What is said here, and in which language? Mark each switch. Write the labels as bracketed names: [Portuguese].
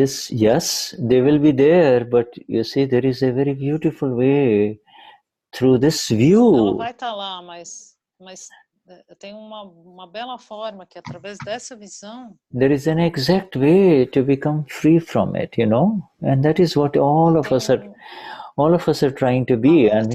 [English] Yes, they will be there, but you see, there is a very beautiful way through this view. [Portuguese] Ela vai estar lá, mas tem uma bela forma que através dessa visão. [English] There is an exact way to become free from it, and that is what all of us are trying to be.